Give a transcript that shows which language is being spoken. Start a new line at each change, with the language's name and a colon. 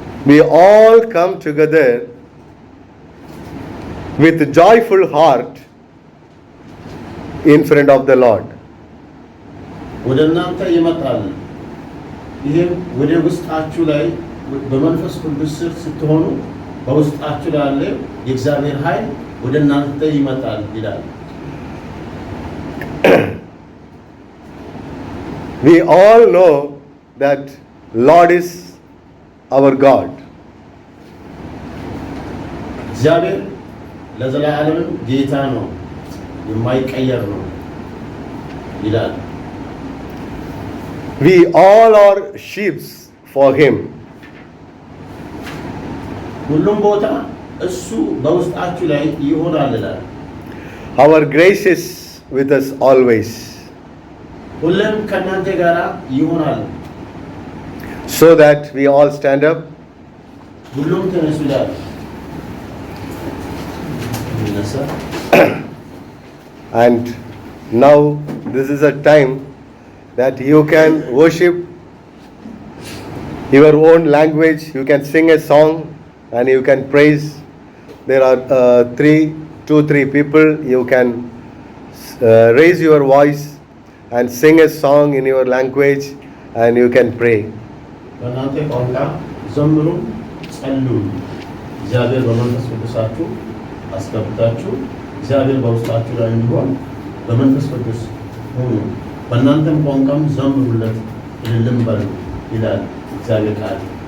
English: We all come together with joyful heart in front of the Lord.
Amharic: ወደ እናንተ ይመጣል። ይህም ወደ ውስጣችሁ ላይ በመንፈስ ቅዱስ ስር ስትሆኑ በውስጣችሁ ላይ ያለ የእግዚአብሔር ኃይል ወደ እናንተ ይመጣል ይላል።
English: We all know that Lord is our God.
Amharic: እግዚአብሔር ለዘላለም ጌታ ነው፣ የማይቀየር ነው ይላል።
English: We all are sheep for him.
Amharic: ሁሉም ቦታ እሱ በውስጣችሁ ላይ ይሆናል ይላል።
English: Our grace is with us always,
Amharic: ሁሉም ከእናንተ ጋር ይሆናል።
English: so that we all stand up.
Amharic: ሁሉም ተነሱ ይላል። ይነሳ።
English: And now this is a time that you can worship your own language, you can sing a song and you can praise. There are 3 people, you can raise your voice and sing a song in your language and you can pray.
Amharic: በእናንተ ቋንቋ ዘምሩ፣ ጸልዩ። እግዚአብሔር በመንፈስ ቅዱሳችሁ አስገብታችሁ እግዚአብሔር በውስጣችሁ ላይ እንዲሆን በመንፈስ ቅዱስ ሁኑ። በእናንተም ቋንቋም ዘምሩለት፣ እልልም በሉ ይላል እግዚአብሔር ቃል።